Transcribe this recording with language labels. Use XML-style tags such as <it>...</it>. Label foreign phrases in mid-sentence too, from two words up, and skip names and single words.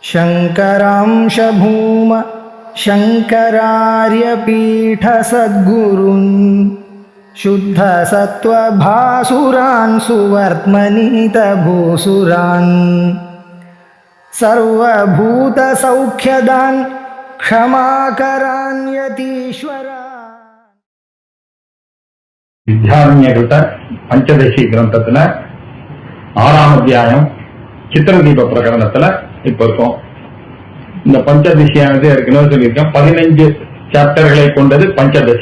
<sa>शङ्करांश भूम शङ्करार्यपीठ सद्गुरुन् शुद्धसत्त्वभासुरान् सुवर्त्मनीतभूसुरान् सर्वभूतसौख्यदान् क्षमाकरान् यतीश्वरान्.</sa> <ta>வித்யாரண்யகிருத பஞ்சதசி கிரந்தத்துல 6ஆம் அத்தியாயம் சித்திரதீப பிரகரணத்துல இப்ப இருக்கும். இந்த பஞ்சதசியானது ஏற்கனவே சொல்லியிருக்கேன். 15 சாப்டர்களை கொண்டது பஞ்சதசி.</ta>